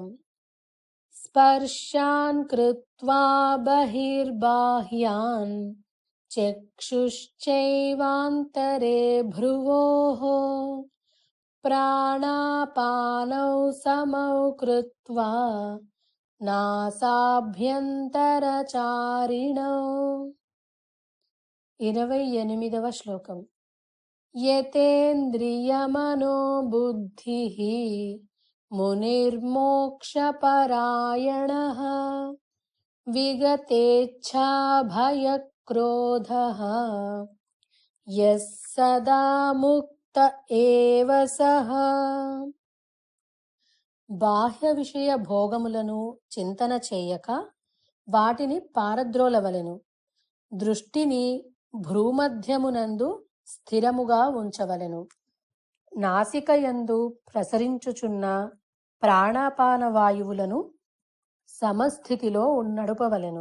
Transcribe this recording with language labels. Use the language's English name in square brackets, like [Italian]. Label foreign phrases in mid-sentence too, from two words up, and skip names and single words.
[Sanskrit] స్పర్శాన్ కృత్వా బహిర్బాహ్యాన్ చక్షుశ్చైవాంతరే భ్రువోః ప్రాణాపానౌ సమౌ కృత్వా నాసాభ్యంతరచారిణౌ. [Telugu] 28వ శ్లోకం. [Sanskrit] यतेन्द्रियमनोबुद्धिः मुनिर्मोक्षपरायणः विगतेच्छाभयक्रोधः यः सदा मुक्त एव सः. [Telugu] బాహ్య విషయ భోగములను చింతన చేయక వాటిని పారద్రోలవలెను. దృష్టిని భ్రూమధ్యమునందు స్థిరముగా ఉంచవలెను. నాసికయందు ప్రసరించుచున్న ప్రాణాపాన వాయువులను సమస్థితిలో నడుపవలెను.